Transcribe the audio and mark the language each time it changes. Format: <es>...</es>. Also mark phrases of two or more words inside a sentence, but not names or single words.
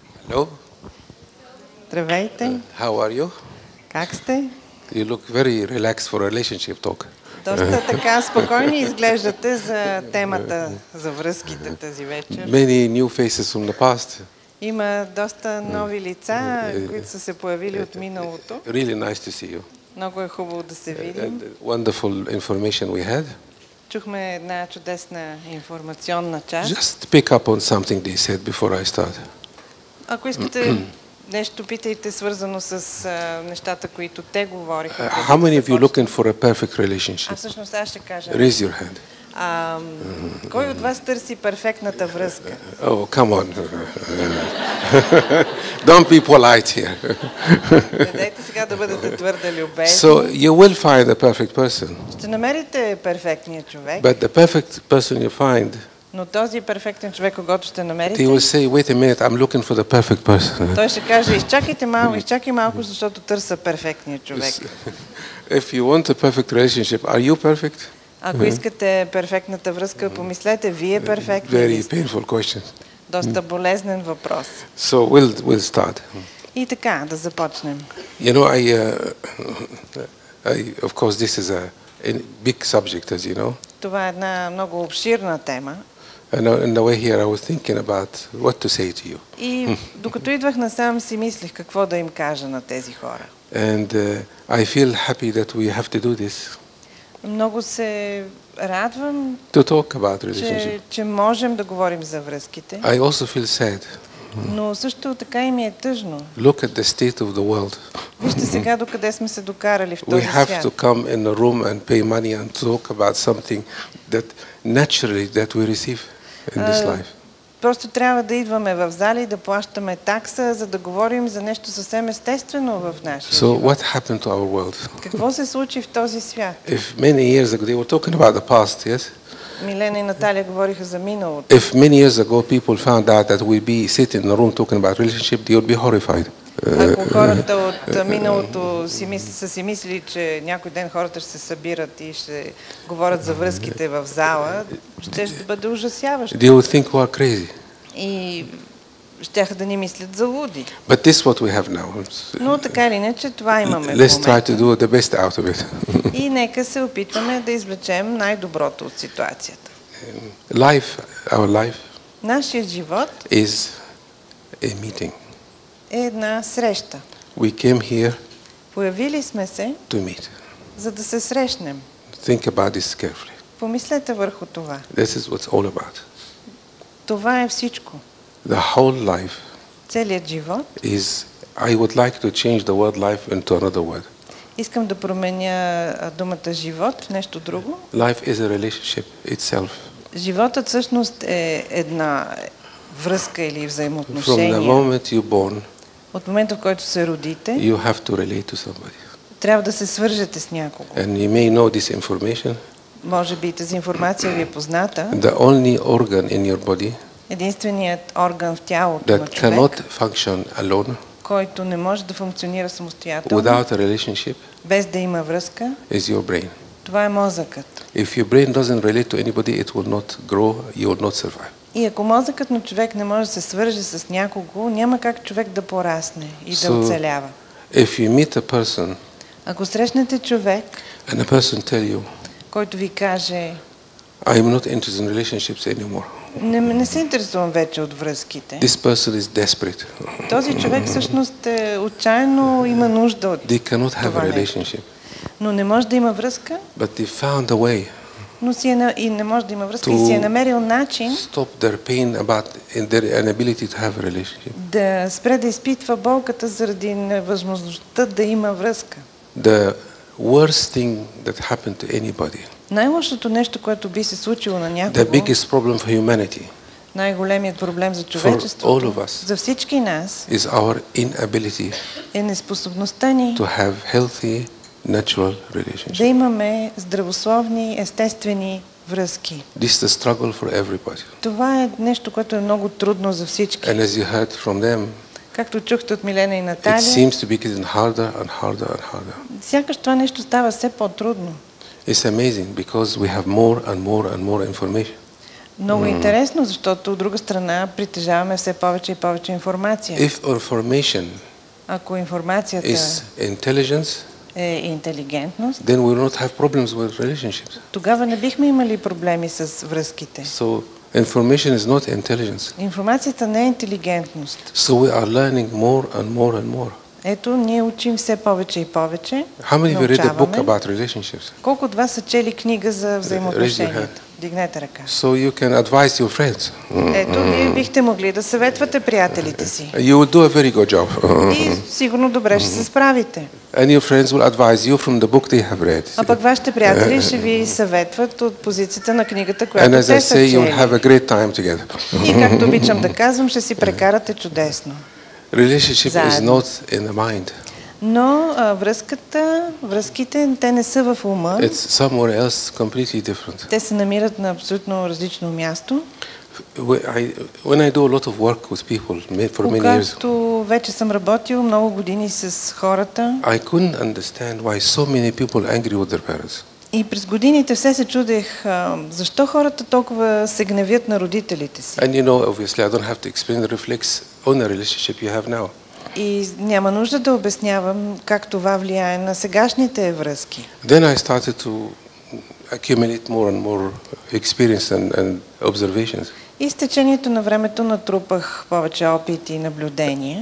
<en>Hello.</en> <bg>Здравейте.</bg> <en>How are you?</en> <bg>Как сте?</bg> <en>You look very relaxed for a relationship talk.</en> <bg>Доста така спокойни изглеждате за темата за връзките тази вечер.</bg> <en>Many new faces from the past.</en> <bg>Има доста нови лица, които са се появили от миналото.</bg> <en>Really nice to see you.</en> <bg>Много е хубаво да се видим.</bg> <en>Wonderful information we had.</en> <bg>Чухме една чудесна информационна част.</bg> <en>Just pick up on something they said before I start.</en> <bg>Ако искате нещо, питайте свързано с нещата, които те говориха.</bg> <en>How many of you looking for a perfect relationship?</en> <bg>Всъщност аз ще кажа.</bg> <en>Raise your hand.</en> <bg>Кой от вас търси перфектната връзка?</bg> <en>Oh, come on. Don't be polite here.</en> <bg>Дайте сега да бъдете твърде любезни.</bg> <en>So you will find a perfect person.</en> <bg>Ще намерите перфектния човек.</bg> <en>But the perfect person you find,</en> <bg>но този перфектен човек, когато ще намерите,</bg> <en>he will say, wait a minute, I'm looking for the perfect person.</en> <bg>Той ще каже, изчакай малко, защото търся перфектния човек.</bg> <en>If you want a perfect relationship, are you perfect?</en> <bg>Ако искате перфектната връзка, помислете, вие перфектни ли сте?</bg> <en>Very painful question.</en> <bg>Доста болезнен въпрос.</bg> <en>So we'll start.</en> <bg>И така, да започнем.</bg> <en>You know, of course, this is a big subject, as you know.</en> <bg>Това е една много обширна тема.</bg> <en>And on the way here, I was thinking about what to say to you.</en> <bg>И докато идвах насам, си мислих какво да им кажа на тези хора.</bg> <en>And I feel happy that we have to do this.</en> <bg>Много се радвам,</bg> <en>to talk about relationship.</en> <bg>че можем да говорим за връзките.</bg> <en>I also feel sad.</en> <bg>Но също така и ми е тъжно.</bg> <en>Look at the state of the world.</en> <bg>Вижте сега докъде сме се докарали в този</bg> <en>We have</en> <bg>свят.</bg> <en>to come in a room and pay money and talk about something that naturally that we receive in this life.</en> <bg>Просто трябва да идваме в зали и да плащаме такса, за да говорим за нещо съвсем естествено в нашия живот.</bg> <en>What happened to our world?</en> <bg>Какво се случи в този свят?</bg> <en>If many years ago they were talking about the past, yes?</en> <bg>Милена и Наталия говориха за миналото.</bg> <en>If many years ago people found out that we be sitting in a room talking about relationship, they would be horrified.</en> <bg>Ако хората от миналото са си мислили, че някой ден хората ще се събират и ще говорят за връзките в зала, ще бъде ужасяващо.</bg> <en>They would think we are crazy.</en> <bg>И щяха да ни мислят за луди.</bg> <en>But this is what we have now.</en> <bg>Но така или иначе това имаме в</bg> <en>Let's try</en> <bg>момента.</bg> <en>to do the best out of it.</en> <bg>И нека се опитаме да извлечем най-доброто от ситуацията.</bg> <en>Our life</en> <bg>Нашият живот</bg> <en>is a meeting.</en> <bg>е една среща.</bg> <en>We came here</en> <bg>Появили сме се,</bg> <en>to meet.</en> <bg>за да се срещнем.</bg> <en>Think about this carefully.</en> <bg>Помислете върху това.</bg> <en>This is what's all about.</en> <bg>Това е всичко.</bg> <en>The whole life</en> <bg>Целият живот.</bg> <en>is, I would like to change the word life into another word.</en> <bg>Искам да променя думата живот в нещо друго.</bg> <en>Life is a relationship itself.</en> <bg>Животът всъщност е една връзка или</bg> <en>From</en> <bg>взаимоотношение.</bg> <en>the moment you're born,</en> <bg>От момента, в който се родите,</bg> <en>you have to relate to somebody.</en> <bg>трябва да се свържете с някого.</bg> <en>And you may know this information.</en> <bg>Може би тази информация ви е позната.</bg> <en>The only organ in your body</en> <bg>Единственият орган в тялото на</bg> <en>that</en> <bg>човек,</bg> <en>cannot function alone</en> <bg>който не може да функционира самостоятелно,</bg> <en>without a relationship</en> <bg>без да има връзка,</bg> <en>is your brain.</en> <bg>това е мозъкът.</bg> <en>If your brain doesn't relate to anybody, it will not grow, you will not survive.</en> <bg>И ако мозъкът на човек не може да се свърже с някого, няма как човек да порасне и да оцелява.</bg> <en>If you meet a person</en> <bg>Ако срещнете човек,</bg> <en>and a person tell you,</en> <bg>който ви каже,</bg> <en>I am not interested in relationships anymore.</en> <bg>не се интересувам вече от връзките.</bg> <en>This person is desperate.</en> <bg>Този човек всъщност отчаяно има нужда от</bg> <en>They cannot have</en> <bg>това</bg> <en>a</en> <bg>нещо.</bg> <en>relationship.</en> <bg>Но не може да има връзка,</bg> <en>But they found a way</en> <bg>и не може да има връзка и си е намерил начин</bg> <en>stop their pain about in their inability to have a relationship.</en> <bg>да спре да изпитва болката заради невъзможността да има връзка.</bg> <en>The worst thing that happened to anybody,</en> <bg>Най-лошото нещо, което би се случило на</bg> <en>the</en> <bg>някого,</bg> <en>biggest problem for humanity,</en> <bg>най-големият проблем за</bg> <en>all</en> <bg>човечеството,</bg> <en>of us,</en> <bg>за всички нас,</bg> <en>is our inability</en> <bg>е неспособността ни</bg> <en>to have healthy, natural</en> <bg>да</bg> <en>relationships.</en> <bg>имаме здравословни, естествени връзки.</bg> <en>This is a struggle for everybody.</en> <bg>Това е нещо, което е много трудно за всички.</bg> <en>And as you heard from them,</en> <bg>Както чухте от Милена и</bg> <en>it</en> <bg>Наталия,</bg> <en>seems to be getting harder and harder and harder.</en> <bg>сякаш това нещо става все по-трудно.</bg> <en>It's amazing because we have more and more and more information.</en> <bg>Много интересно, защото от друга страна притежаваме все повече и повече информация.</bg> <en>If information</en> <bg>Ако информацията</bg> <en>is intelligence,</en> <bg>е интелигентност,</bg> <en>then we will not have problems with relationships.</en> <bg>тогава не бихме имали проблеми с връзките.</bg> <en>So information is not intelligence.</en> <bg>Информацията не е интелигентност.</bg> <en>So we are learning more and more and more.</en> <bg>Ето, ние учим все повече и повече.</bg> <en>How many of you read a book</en> <bg>научаваме.</bg> <en>about relationships?</en> <bg>Колко от вас са чели книга за взаимоотношенията? Дигнете ръка.</bg> <en>So you can advise your friends.</en> <bg>Ето, вие бихте могли да съветвате приятелите си.</bg> <en>You will do a very good job.</en> <bg>И сигурно добре ще се справите.</bg> <en>And your friends will advise you from the book they have read.</en> <bg>А пък вашите приятели ще ви съветват от позицията на книгата,</bg> <en>And</en> <bg>която</bg> <en>as I</en> <bg>те са</bg> <en>say, you will</en> <bg>чели.</bg> <en>have a great time together.</en> <bg>И както обичам да казвам, ще си прекарате чудесно.</bg> <en>Relationship is</en> <bg>Заедно.</bg> <en>not in the mind.</en> <bg>Но връзките, те не са в ума.</bg> <en>It's somewhere else completely different.</en> <bg>Те се намират на абсолютно различно място.</bg> <en>When I do a lot of work with people for many years,</en> <bg>Когато вече съм работил много години с хората</bg> <en>I couldn't understand why so many people are angry with their parents.</en> <bg>и през годините все се чудех защо хората толкова се гневят на родителите си.</bg> <en>And you know, obviously, I don't have to explain the reflex on the relationship you have now.</en> <bg>И няма нужда да обяснявам как това влияе на сегашните връзки.</bg> <en>Then I started to accumulate more and more experience and observations.</en> <bg>И с течението на времето натрупах повече опит и наблюдения.</bg>